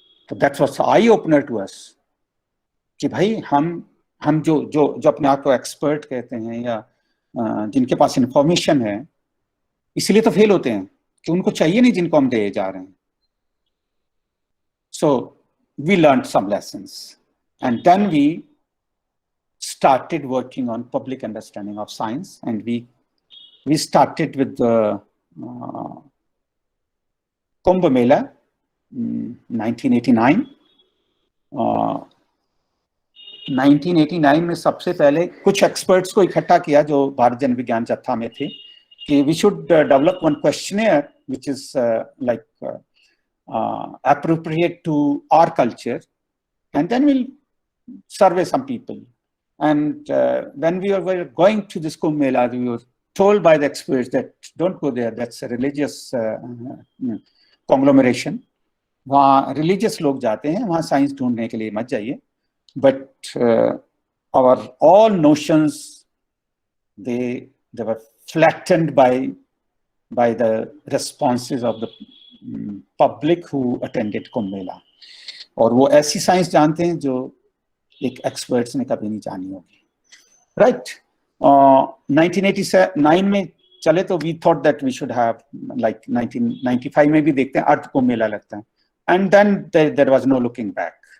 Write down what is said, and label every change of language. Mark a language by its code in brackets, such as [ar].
[hi] तो [en] that's was eye opener to us [hi] कि भाई हम जो अपने आप को एक्सपर्ट कहते हैं या जिनके पास इंफॉर्मेशन है, इसलिए तो फेल होते हैं कि उनको चाहिए नहीं जिनको हम दे जा रहे हैं. [en] So we learned some lessons. And then we started working on public understanding of science, and we started with the Kumbh Mela, 1989. [hi] 1989 में सबसे पहले कुछ एक्सपर्ट्स को इकट्ठा किया जो भारत जन विज्ञान जत्था में थे कि [en] we should develop one questionnaire which is like appropriate to our culture, and then we'll survey some people. And when we were going to this Kumbh Mela, we were told by the experts that don't go there, that's a religious conglomeration. [hi] वहाँ religious लोग जाते हैं, वहाँ science ढूंढने के लिए मत जाइए. [en] But our all notions, they were flattened by the responses of the public who attended Kumbh Mela. [hi] और वो ऐसी साइंस जानते हैं जो एक एक्सपर्ट्स ने कभी नहीं जानी होगी, राइट? 1989 में चले तो [en] we thought that we should have, like [hi] 1995 में भी देखते हैं अर्थ कुंभ मेला लगता है, [en] And then there was no looking back.